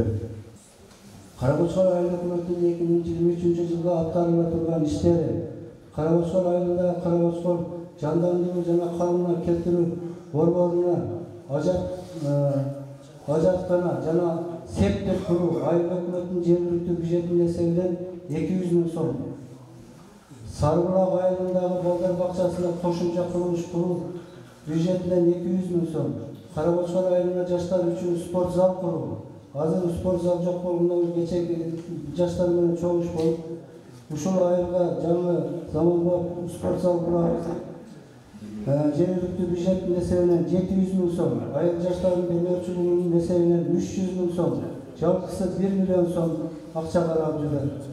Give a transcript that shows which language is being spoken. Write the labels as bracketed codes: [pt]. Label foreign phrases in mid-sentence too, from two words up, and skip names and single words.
[ky] Каракочкор айыл өкмөтүнүн 2023 жылга аткарыла турган иштери Каракочкор айылындагы Каракочкор жандандыруу жана калыбына келтирүү борборуна ажаткана жана септик куруу айыл өкмөтүнүн жергиликтүү бюджетинин эсебинен 200 миң сом. Сарыбулак айылындагы балдар бакчасына кошумча курулуш куруу бюджетинен 200 миң сом. Каракочкор айылында жаштар үчүн спорт зал куруу Азыр спор зал жок болгондон кечек жаштар менен чогуш болуp ушул айылга жаңы заманбап спор зал курабыз. Жергиликтүү бюджеттин эсебинен 700 000 сом, айыл жаштардын демөөрчүлүгүнүн эсебинен 300 000 сом, жалпысы 1 миллион сом акча каралып жүрөт.